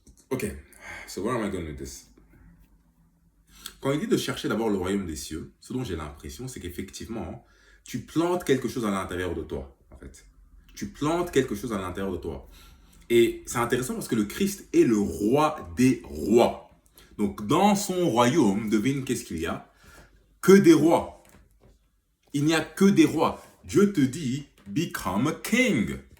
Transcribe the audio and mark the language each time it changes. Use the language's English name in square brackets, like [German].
[English] Ok, so where am I going with this? [French] Quand il dit de chercher d'abord le royaume des cieux, ce dont j'ai l'impression, c'est qu'effectivement, tu plantes quelque chose à l'intérieur de toi, en fait. Tu plantes quelque chose à l'intérieur de toi. Et c'est intéressant parce que le Christ est le roi des rois. Donc, dans son royaume, devine qu'est-ce qu'il y a? Que des rois. Il n'y a que des rois. Dieu te dit, [English] become a king.